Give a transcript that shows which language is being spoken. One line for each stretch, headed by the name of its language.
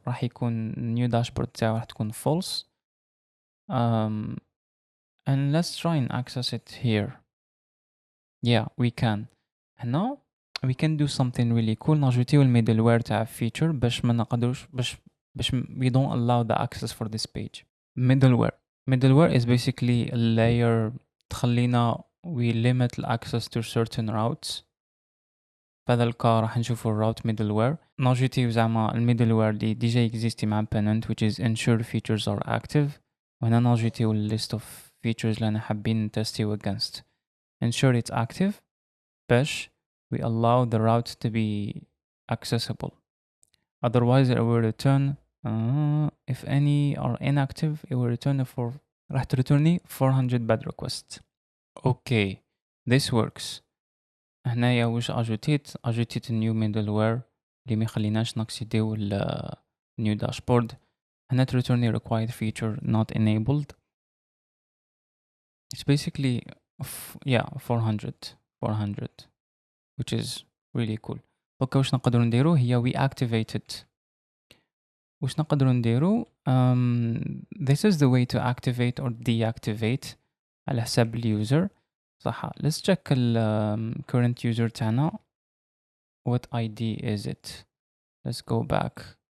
Arabic: راح يكون new dashboard تاعو راح تكون false.
English: And let's try and access it here. Yeah, we can.
Arabic: هنا
English: we can do something really cool.
Arabic: نجوتيو الميدلوير تاع feature باش ما نقدروش باش
English: we don't allow the access for this page. Middleware is basically a layer
Arabic: تخلينا
English: we limit the access to certain routes.
Arabic: فهذا الكا راح نشوفو الراوت middleware. نجوتيو زعما الميدلوير اللي ديجا يكزيستي مع Pennant
English: which is ensure features are active.
Arabic: وهنا نجوتيو
English: list of features
Arabic: اللي أنا حابين نتستيو
English: against. ensure it's active
Arabic: باش
English: we allow the route to be accessible. Otherwise it will return if any are inactive it will return for
Arabic: راح تريتورني
English: 400 bad requests. Okay, this works.
Arabic: هنايا واش اجوتيت new middleware اللي ما يخليناش نكسيديو new dashboard. هنا تريتورني
English: required feature not enabled. It's basically 400 which is really cool.
Arabic: اوكي واش نقدروا نديرو هي
English: we activated.
Arabic: واش نقدروا نديرو
English: this is the way to activate or deactivate
Arabic: على حساب اليوزر. صح.
English: let's check ال current user تاعنا. what ID is it? let's go back.